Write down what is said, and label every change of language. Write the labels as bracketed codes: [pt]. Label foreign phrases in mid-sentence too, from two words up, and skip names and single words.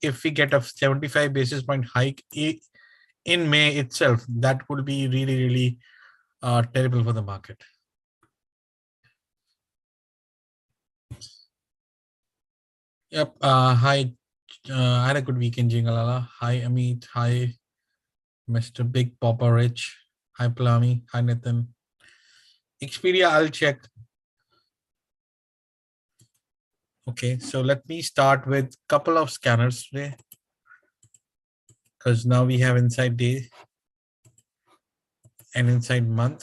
[en] If we get a 75 basis point hike in May itself, that will be really, really terrible for the market. Yep. Hi. I had a good weekend, Jingalala. Hi, Amit. Hi, Mr. Big Papa Rich. Hi, Plami. Hi, Nathan. Expedia, I'll check. Okay, so let me start with a couple of scanners today, because now we have inside day and inside month.